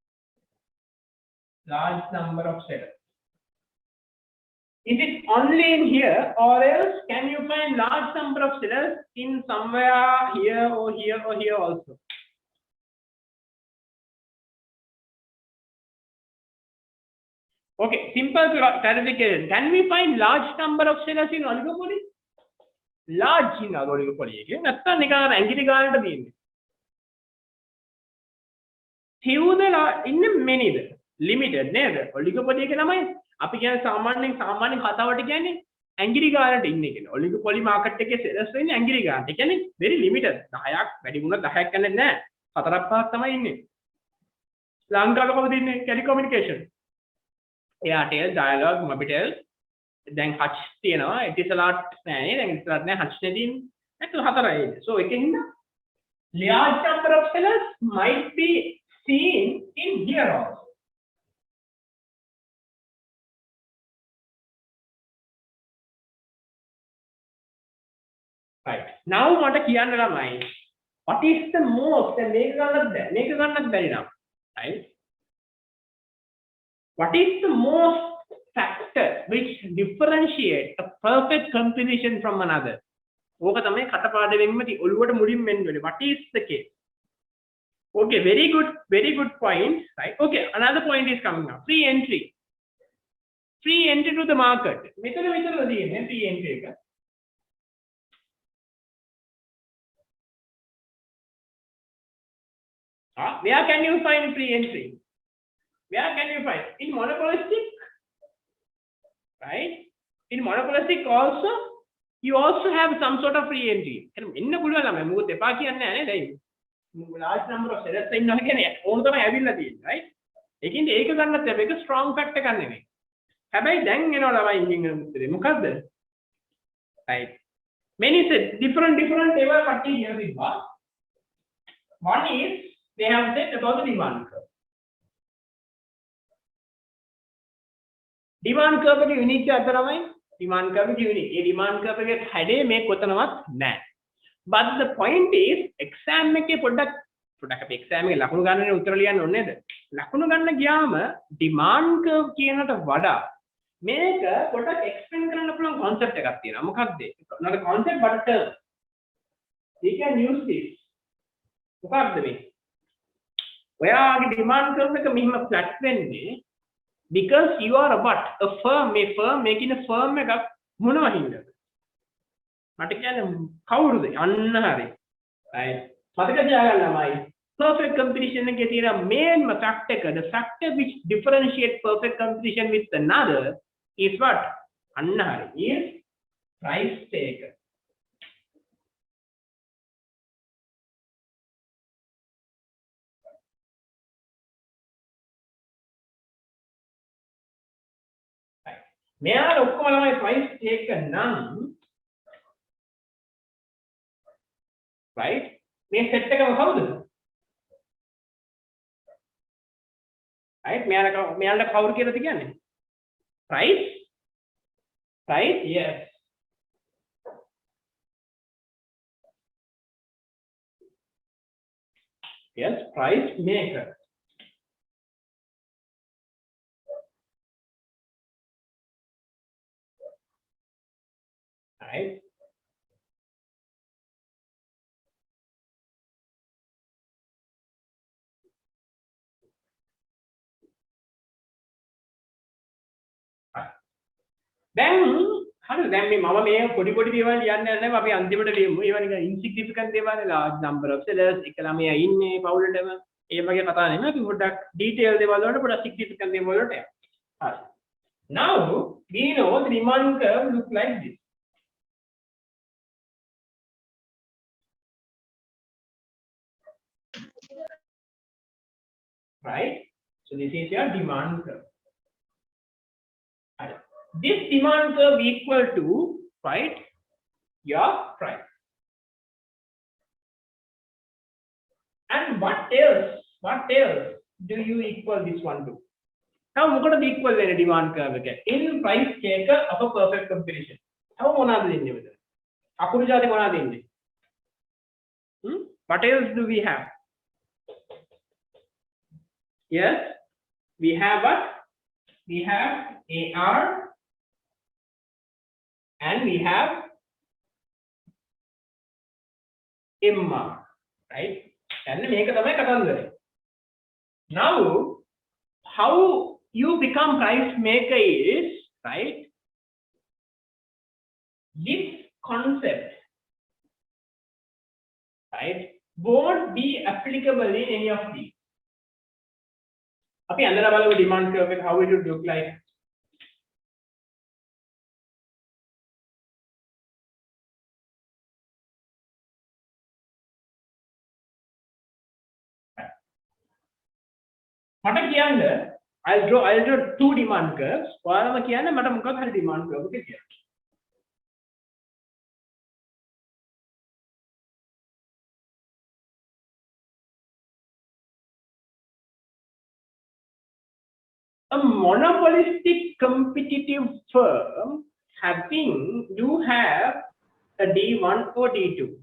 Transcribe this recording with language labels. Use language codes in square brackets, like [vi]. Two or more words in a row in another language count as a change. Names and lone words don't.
[en] Large number of sellers. Is it only in here or else can you find large number of sellers in somewhere here or here or here also? Okay, simple clarification. Can we find large number of sellers in oligopoly? Large in oligopoly. [si] නැත්තම් නිකන් ඇඟිලි ගානට තියෙන්නේ. few ද ඉන්නේ many ද limited නේද? oligopoly එක ළමයි අපි කියන්නේ සාමාන්‍ය කතාවට කියන්නේ ඇඟිලි ගානට ඉන්නේ කියලා. oligopoly market එකේ sellers වෙන්නේ ඇඟිලි ගානට. ඒ කියන්නේ [en] very limited. [si] 10ක් වැඩි වුණා 10ක් යන්නේ නැහැ. 4ක් 5ක් තමයි ඉන්නේ. ලංකාවේ කොහොමද ඉන්නේ? telecommunication. Airtel, Dialog, Mobitel, then Hutch තියෙනවා. Etisalat නැහැ. දැන් Etisalat නැහැ. Hutch නේ තියෙන්නේ. ඒක හතරයි. [en] So [si] එකකින් [en] large number of sellers might be seen in here also. Right. [si] Now මට කියන්න ළමයි. [en] What is the most? [si] මේක ගන්නත් බැරි නම්. [en] Right? What is the most factor which differentiate a perfect competition from another? [si] ඕක තමයි කටපාඩමෙන්ම ඔළුවට මුලින්ම එන්න ඕනේ. [en] What is the case? Okay, very good point, right? Okay, another point is coming up. Free entry to the market. [si] මෙතන තියෙන්නේ [en] free entry [si] එක. [en] Where can you find free entry? Where can you find? In monopolistic, right? In monopolistic also, you also have some sort of free entry. [si] ඉන්න පුළුවන් ළමයි මොකද එපා කියන්නේ නැහැ නේද? [en] large number of sellers [si] ඉන්නවා කියන්නේ ඕන තමයි ඇවිල්ලා තියෙන්නේ, right? ඒකින්ද ඒක ගන්නත් මේක [en] strong fact [si] එකක් නෙමෙයි. හැබැයි දැන් එනවා ළමයි ඉංග්‍රීසි උත්තරේ මොකද්ද? [en] Right. Many said different [si] ඒවා කට්ටිය කියලා තිබ්බා. [en] One is they have said about the demand curve. Demand curve [si] එක unique එක තමයි [en] demand curve [si] එක unique. ඒ [en] demand curve [si] එකේ හැඩේ මේ කොතනවත් නැහැ. [en] But the point is exam [si] එකේ පොඩ්ඩක් අපි exam එකේ ලකුණු ගන්නනේ උත්තර ලියන්න ඕනේ නේද? ලකුණු ගන්න ගියාම [en] demand curve [si] කියනට වඩා මේක පොඩ්ඩක් explain කරන්න පුළුවන් concept එකක් තියෙනවා. මොකක්ද? [en] not a concept but a term. We can use this. [si] මොකක්ද මේ? ඔයාගේ [en] demand curve [si] එක මෙහිම flat වෙන්නේ [en] because you are a what? A firm, making a firm [si] එකක් මොනවා හින්දාද? මට කියන්නේ කවුරුද? අන්න හරි. right. මතක තියාගන්න ළමයි. [en] Perfect competition [si] එකේ තියෙන [en] main factor [si] එක, [en] the factor which differentiate perfect competition with another is what? [si] අන්න හරි. [en] is price taker. [si] මෙයාට ඔක්කොම ළමයි [en] price taker [si] නම් right මේ set එකම කවුද right මෙයාට කවුරු කියලාද කියන්නේ [en] price yes price maker [si] right දැන් හරිද දැන් මේ මම මේ පොඩි දේවල් කියන්නේ නැහැ අපි අන්තිමට ලියමු ඒවා නිකන් insignificant දේවල් [en] large number of sellers [si] එක ළමයා ඉන්නේ පවුලටම ඒ වගේ කතා නෙමෙයි අපි පොඩ්ඩක් detail දේවල් වලට පොඩ්ඩක් significant දේවල් වලට යමු හරි [en] now we know the demand curve look like this right so this is your demand curve right. This demand curve equal to right your price and what else do you equal this one to now [si] මොකටද equal වෙන්නේ [en] demand curve එක in price taker of a perfect competition [si] තව මොනවද දෙන්නේ මෙතන අකුරු ජාති මොනවද දෙන්නේ [en] what else do we have yes we have what we have AR and we have MR right and [si] මේක තමයි කතන්දරේ [en] now how you become price maker is right this concept right won't be applicable in any of these [si] අපි අඳලා බලමු [en] demand curve එක how it would look like [si] මට කියන්න [en] I'll draw two demand curves [si] ඔයාලම කියන්න මට මොකක්ද හරි [en] demand curve [si] එක කියන්න [en] a monopolistic competitive firm you have a D1 or D2